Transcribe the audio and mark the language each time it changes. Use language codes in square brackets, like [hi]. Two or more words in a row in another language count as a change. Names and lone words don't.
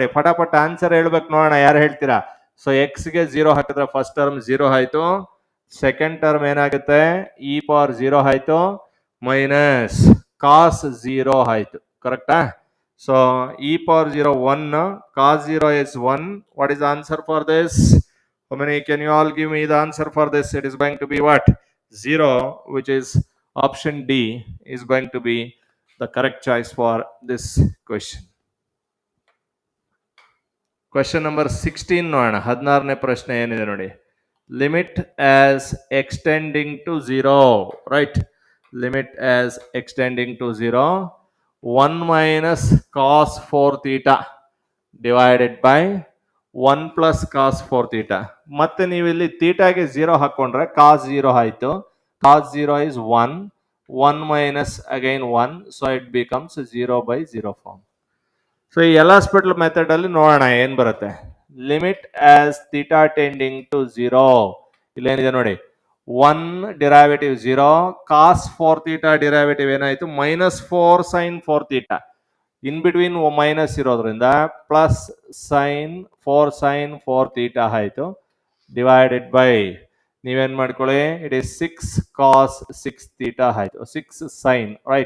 [kn] ಪಟಾಪಟ್ ಆನ್ಸರ್ ಹೇಳ್ಬೇಕು ನೋಡೋಣ, ಯಾರು ಹೇಳ್ತೀರಾ? [en] so x [kn] ಗೆ 0 ಹಾಕಿದ್ರೆ [en] first term 0 [kn] ಆಯ್ತು, [en] second term [kn] ಏನಾಗುತ್ತೆ [en] e power 0 [kn] ಆಯ್ತು, [en] minus cos 0 [kn] ಆಯ್ತು. [en] ಕರೆಕ್ಟಾ? so e power 0 1, cos 0 is 1. What is the answer for this? How many can you all give me the answer for this? It is going to be what? 0, which is option D is going to be the correct choice for this question. Question number 16 ನೋಡೋಣ. [kn] 16ನೇ ಪ್ರಶ್ನೆ ಏನಿದೆ ನೋಡಿ. [en] limit as x tending to 0, right? limit as x tending to 0 1 minus cos 4 theta divided by 1 plus cos 4 theta. [kn] ಮತ್ತೆ ನೀವು ಇಲ್ಲಿ ಥೀಟಾಗೆ 0 ಹಾಕೊಂಡ್ರೆ cos 0 ಆಯ್ತು. [en] cos 0 is 1, 1 minus again 1, so it becomes 0 by 0 form. [kn] ಸೊ ಈ [en] L'Hospital method [kn] ಅಲ್ಲಿ ನೋಡೋಣ ಏನ್ ಬರುತ್ತೆ. [en] limit as theta tending to 0, [kn] ಇಲ್ಲೇನಿದೆ ನೋಡಿ, 1 ಡಿರೈವೇಟಿವ್ 0, [en] cos 4 theta derivative [kn] ಏನಾಯ್ತು [en] minus 4 sine 4 theta, in between minus [kn] ಇರೋದ್ರಿಂದ [en] plus sine 4 sine 4 theta [kn] ಆಯ್ತು, [en] divided by [kn] ನೀವೇನ್ ಮಾಡ್ಕೊಳ್ಳಿ, [en] it is 6 cos 6 theta [kn] ಆಯ್ತು, 6 ಸೈನ್, ರೈಟ್?